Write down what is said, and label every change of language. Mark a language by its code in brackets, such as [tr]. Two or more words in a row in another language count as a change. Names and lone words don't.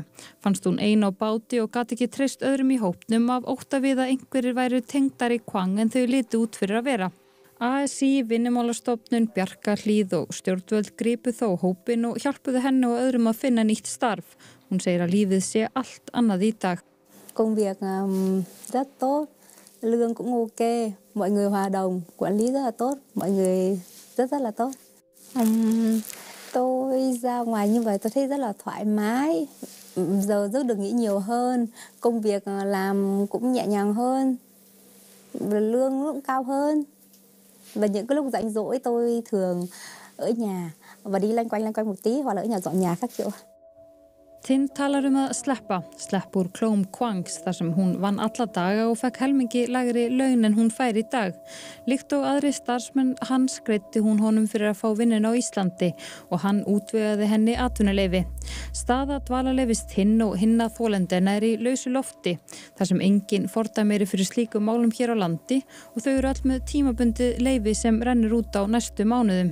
[is] Fannst hún ein á báti og gat ekki treyst öðrum í hópnum af ótta við að einhverjir væru tengdar í Quang en þau litu út fyrir að vera. ASÍ, Vinnumálastofnun, Bjarkarhlíð og stjórnvöld gripu þó hópinn og hjálpuðu henni og öðrum að finna nýtt starf. Hún segir að lífið sé allt annað í dag. [vi] Công việc rất tốt, lương cũng ok, mọi người hòa đồng, quản lý rất là tốt, mọi người rất là tốt. Tôi ra ngoài như vậy tôi thấy rất là thoải mái, giờ giấc được nghỉ nhiều hơn, công việc làm cũng nhẹ nhàng hơn, lương cũng cao hơn. Và những cái lúc rảnh rỗi tôi thường ở nhà và đi lanh quanh một tí hoặc là ở nhà dọn nhà các kiểu. [is] Tin talar að sleppa úr klóm Quangs þar sem hún vann alla daga og fekk helmingi lægri laun en hún fær í dag. Líkt og aðri starfsmenn hans greiddi hún honum fyrir að fá vinnuna á Íslandi og hann útvegaði henni atvinnuleyfi. Staða dvalarleyfis Tin og hinna þolendina í lausu lofti þar sem engin fordæmi fyrir slíkum málum hér á landi og þau eru öll með tímabundið leyfi sem rennur út á næstu mánuðum.